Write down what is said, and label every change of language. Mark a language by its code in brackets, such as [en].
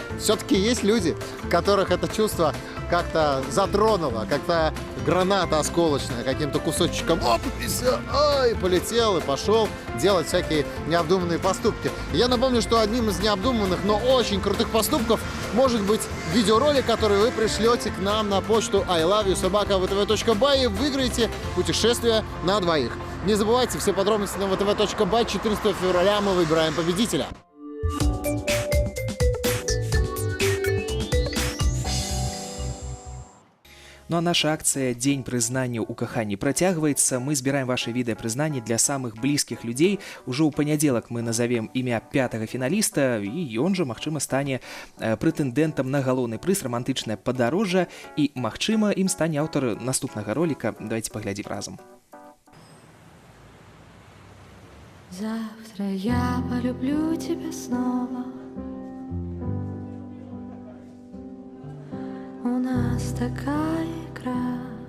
[ru] Все-таки есть люди, которых это чувство как-то затронуло, как-то граната осколочная, каким-то кусочком, оп, и все, ой, полетел и пошел делать всякие необдуманные поступки. И я напомню, что одним из необдуманных, но очень крутых поступков может быть видеоролик, который вы пришлете к нам на почту iloveyou@vtv.by и выиграете путешествие на двоих. Не забывайте, все подробности на vtv.by. 14 февраля мы выбираем победителя. [be] Ну а наша акция «День прызнання ў каханні» працягваецца. Мы збіраем ваши відэапрызнанні для самых блізкіх людзей. Ужо ў панядзелак мы назовем імя 5-го фіналіста, і ён жа, магчыма, стане прэтэндэнтам на галоўны прыз «Рамантычнае падарожжа», і, магчыма, ім стане аўтар наступнага роліка. Давайте паглядзім разам. [ru] Завтра я полюблю тебя снова. У нас такая игра.